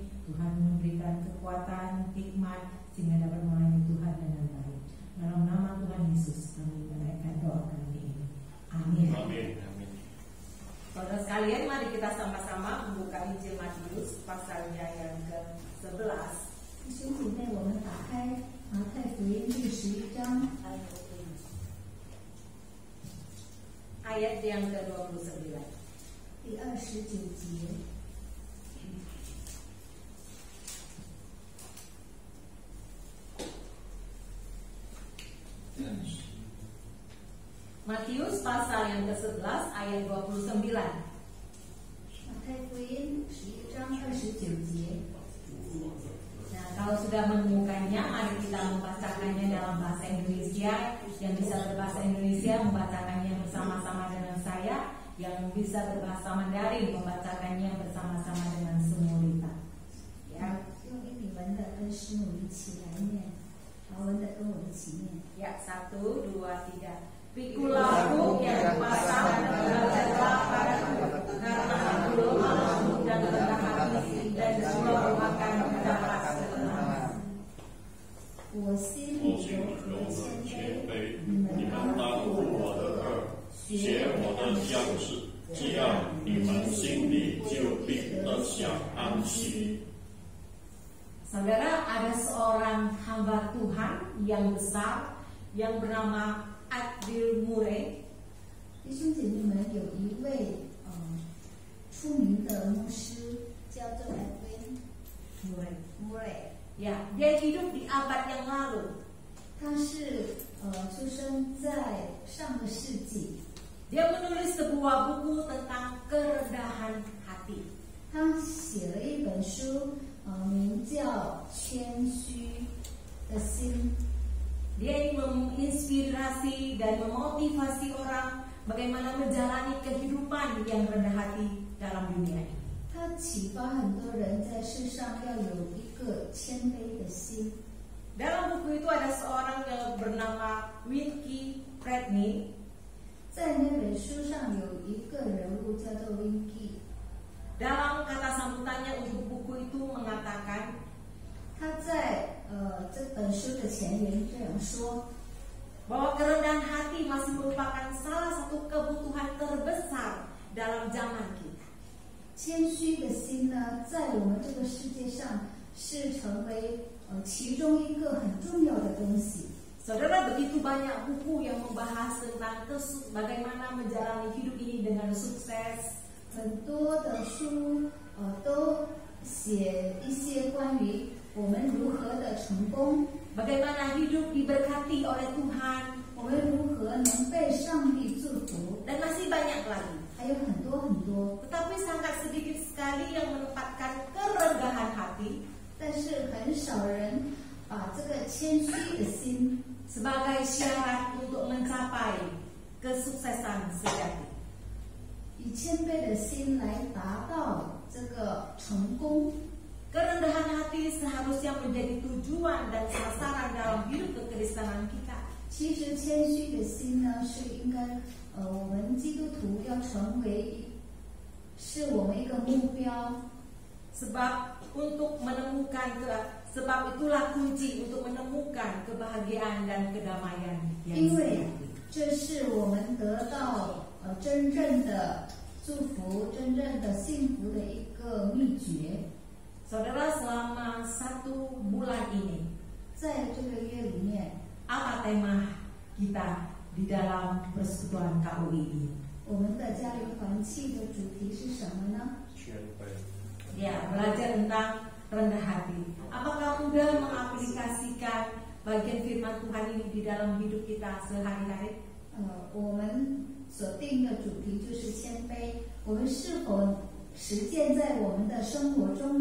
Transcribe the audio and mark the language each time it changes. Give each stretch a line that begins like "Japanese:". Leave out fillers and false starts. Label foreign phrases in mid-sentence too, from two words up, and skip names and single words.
Indonesian: Tuhan memberikan kekuatan, hikmat, sehingga dapat melayani Tuhan dengan baik. Dalam nama Tuhan Yesus kami menaikkan doa kami ini. Amin. Amin. Saudara sekalian, mari kita sama-sama membuka Injil Matius pasalnya yang ke-11.
Chinese: 弟兄姐妹，我们打开马太福音第11章。
Indonesian: Ayat yang ke-29.
Chinese: 第29节。
Indonesian: Matius pasal yang ke-11 ayat 29.
Chinese: 马太福音11章29节。
Indonesian: Nah, kalau sudah menemukannya, mari kita membacakannya dalam bahasa Indonesia. Yang bisa berbahasa Indonesia membacakannya bersama-sama dengan saya. Yang bisa berbahasa Mandarin membacakannya bersama-sama dengan Semulita. Ya,
Chinese: 用英文的跟师母一起来念，华文的跟我一起念。
Indonesian: ya, 1, 2, 3. Pikulahu yang pasang dan berjalan padaku, karena aku lemah lembut dan rendah hati, dan juga makan mendapat ketenangan.
Chinese: 我心里柔和谦卑，你们你们当当负我的恶，学我的样式，这样你们心里就必得享安息。
Indonesian: Saudara, ada seorang hamba Tuhan yang besar yang bernama Adil Murray.
Chinese: 弟兄姐妹们，有一位出名的牧师叫做 Edwin Murray。
Indonesian: Ya, dia hidup di abad yang lalu.
Chinese: 他是出生在上个世纪。
Indonesian: Dia menulis sebuah buku tentang kerendahan hati.
Chinese: 他写了一本书，名叫《谦虚的心》。
Indonesian: Dia ingin menginspirasi dan memotivasi orang bagaimana menjalani kehidupan yang rendah hati dalam dunia ini.
Chinese: 他启发很多人在世上要有一个谦卑的心。
Indonesian: Dalam buku itu ada seorang yang bernama Winky Fredney.
Chinese: 在那本书上有一个人物叫做 Winky。
Indonesian: Dalam kata sambutannya untuk buku itu mengatakan,
Chinese: 他在这本书的前言这样说，
Indonesian: bahwa kerendahan hati masih merupakan salah satu kebutuhan terbesar dalam zaman kita.
Chinese: 谦虚的心呢，在我们这个世界上是成为其中一个很重要的东西。
Indonesian: Saudara, begitu banyak buku yang membahas tentang bagaimana menjalani hidup ini dengan sukses.
Chinese: 很多的书都写一些关于我们如何的成功，
Indonesian: Bagaimana hidup diberkati oleh Tuhan,
Chinese: 我们如何能被上帝祝福，
Indonesian: dan masih banyak lagi.
Chinese: 还有很多很多。
Indonesian: Tetapi sangat sedikit sekali yang menempatkan kerendahan hati
Chinese: 但是很少人把这个谦虚的心
Indonesian: sebagai syarat untuk mencapai kesuksesan sejati.
Chinese: 以谦卑的心来达到这个成功。
Indonesian: Kerendahan hati seharusnya menjadi tujuan dan sasaran dalam hidup kekristenan kita.
Chinese: 其实谦虚的心呢，是应该我们基督徒要成为，是我们一个目标。
Indonesian: Sebab itulah kunci untuk menemukan kebahagiaan dan kedamaian yang
Chinese: 因为
Indonesian: sejati.
Chinese: 这是我们得到真正的祝福、真正的幸福的一个秘诀。
Indonesian: Saudara, selama 1 bulan ini,
Chinese: 在这个月里面，
Indonesian: apa tema kita di dalam persekutuan KUI ini?
Chinese: 我们的家庭团契的主题是什么呢？谦卑。
Indonesian: Ya, belajar tentang rendah hati. Apakah mudah mengaplikasikan bagian firman Tuhan ini di dalam hidup kita sehari-hari?
Chinese: 我们所定的主题就是谦卑，我们是否实践在我们的生活中呢？